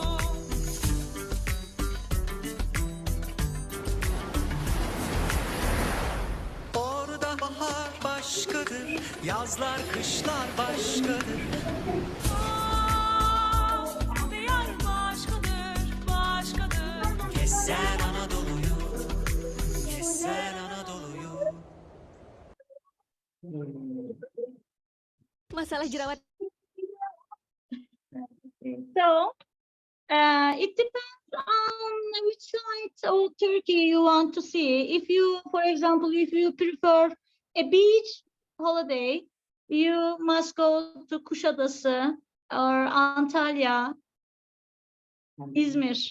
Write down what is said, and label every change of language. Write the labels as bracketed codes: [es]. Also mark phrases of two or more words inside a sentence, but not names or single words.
[tr] Orada bahar başkadır. Yazlar, kışlar başkadır. Diyar başkadır, başkadır. Gezsen Anadolu'yu. Gezsen Anadolu'yu. [id] Masalah jerawat. [en] So, it depends on which side of Turkey you want to see. If you, for example, if you prefer a beach holiday, you must go to Kuşadası or Antalya, İzmir.